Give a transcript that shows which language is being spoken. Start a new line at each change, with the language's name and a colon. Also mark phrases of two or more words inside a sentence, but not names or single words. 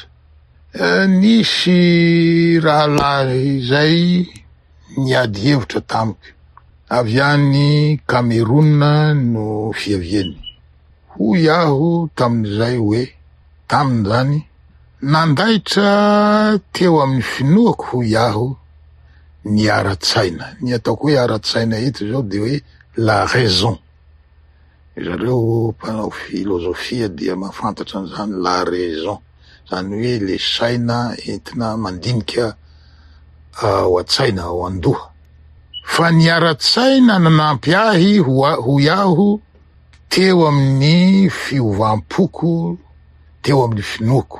Malagasy: Nisy rahalahy izay niady hevitra tamiko, avy any Kamerona no fiaviany. Hoy aho tamin'izay hoe, taminy zany nandaitra teo amin'ny finoako, hoy aho, ny ara-tsaina. Ny ataoko hoe ara-tsaina eto zao de hoe
French: la raison.
Malagasy: Zareo mpanao filozofia dia mahafantatra an'izany
French: la raison,
Malagasy: zany hoe le saina entina mandinika ao an-tsaina, ao an-doha. Fa ny ara-tsaina nanampy ahy hoy aho teo amin'ny fiovam-poko, teo amin'ny finoako.